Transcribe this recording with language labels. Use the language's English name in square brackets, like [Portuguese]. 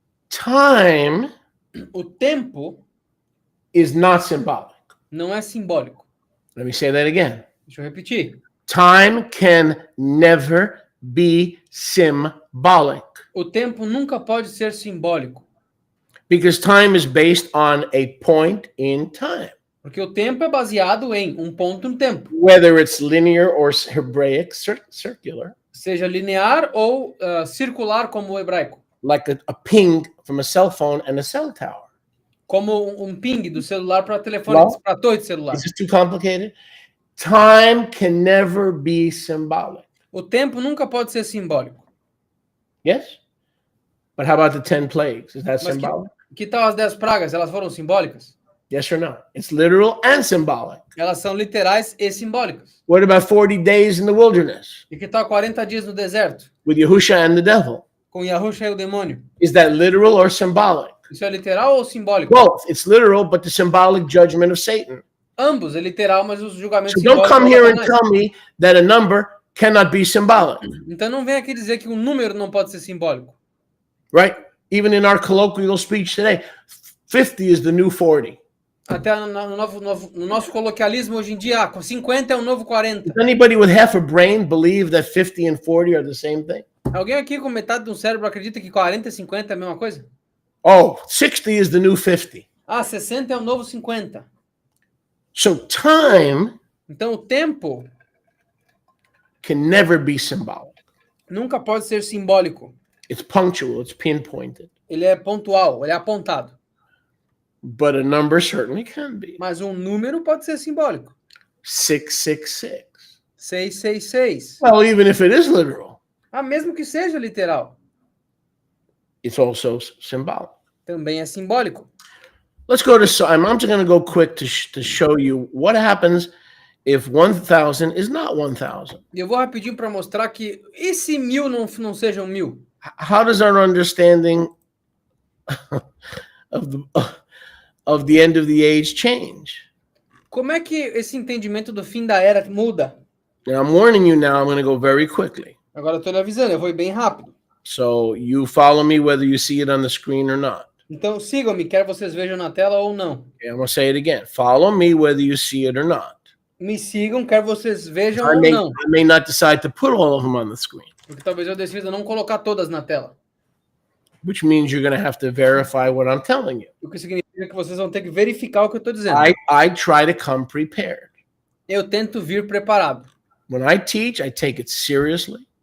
[English] Time [Portuguese] O tempo [English] is not symbolic. [Portuguese] não é simbólico. [English] Let me say that again. [Portuguese] Deixa eu repetir. [English] Time can never be symbolic [Portuguese] O tempo nunca pode ser simbólico, [English] because time is based on a point in time, [Portuguese] porque o tempo é baseado em um ponto no tempo, [English] whether it's linear or Hebraic circular, [Portuguese] seja linear ou circular como o hebraico, [English] like a ping from a cell phone and a cell tower. [Portuguese] como um ping do celular para telefone, [English] Well, [Portuguese] para torre de celular. [English] Is this too complicated? Time can never be symbolic. [Portuguese] O tempo nunca pode ser simbólico. [English] Yes? But how about the 10 plagues? Is that [Portuguese] Mas [English] symbolic? [Portuguese] que tal as 10 pragas? Elas foram simbólicas? [English] Yes or no? It's literal and symbolic. [Portuguese] Elas são literais e simbólicas. [English] What about 40 days in the wilderness [Portuguese] E que tal 40 dias no deserto, [English] with Yahusha and the devil? [Portuguese] com Yahusha e o demônio? [English] Is that literal or symbolic? [Portuguese] Isso é literal ou simbólico? [English] Both. It's literal, but the symbolic judgment of Satan. [Portuguese] Ambos é literal, mas os julgamentos [English] So don't come [Portuguese] simbólicos [English] here [Portuguese] de [English] and [Portuguese] Satanás. [English] tell me that a number cannot be symbolic, [Portuguese] Então não vem aqui dizer que um número não pode ser simbólico. [English] right? Even in our colloquial speech today, 50 is the new 40. [Portuguese] Até no nosso coloquialismo hoje em dia, 50 é o novo 40. [English] Does anybody with half a brain believe that 50 and 40 are the same thing? [Portuguese] Alguém aqui com metade de um cérebro acredita que 40 e 50 é a mesma coisa? [English] Oh, 60 is the new 50. [Portuguese] 60 é o novo 50. [English] So time [Portuguese] Então o tempo [English] can never be symbolic. [Portuguese] nunca pode ser simbólico. [English] It's punctual, it's pinpointed. [Portuguese] Ele é pontual, ele é apontado. [English] But a number certainly can be. [Portuguese] Mas um número pode ser simbólico. [English] 666. [Portuguese] 666. [English] Well, even if it is literal, [Portuguese] Mesmo que seja literal, [English] it's also symbolic. [Portuguese] também é simbólico. [English] Let's go to, I'm just going to go quick to show you what happens if 1,000 is not 1,000. [Portuguese] E eu vou rapidinho para mostrar que e se 1.000 não sejam 1.000? [English] How does our understanding of the end of the age change? [Portuguese] Como é que esse entendimento do fim da era muda? [English] Now, I'm warning you now, I'm going to go very quickly. [Portuguese] Agora eu estou lhe avisando, eu vou ir bem rápido. [English] So you follow me whether you see it on the screen or not. [Portuguese] Então sigam-me, quer vocês vejam na tela ou não. [English] Okay, I'm going to say it again. Follow me whether you see it or not. [Portuguese] Me sigam, quer vocês vejam [English] I [Portuguese] ou não. [English] may not decide to put all of them on the screen, [Portuguese] Porque talvez eu decida não colocar todas na tela. [English] which means you're going to have to verify what I'm telling you. [Portuguese] O que significa que vocês vão ter que verificar o que eu estou dizendo. [English] I try to come prepared. [Portuguese] Eu tento vir preparado. [English] When I teach, I take it seriously,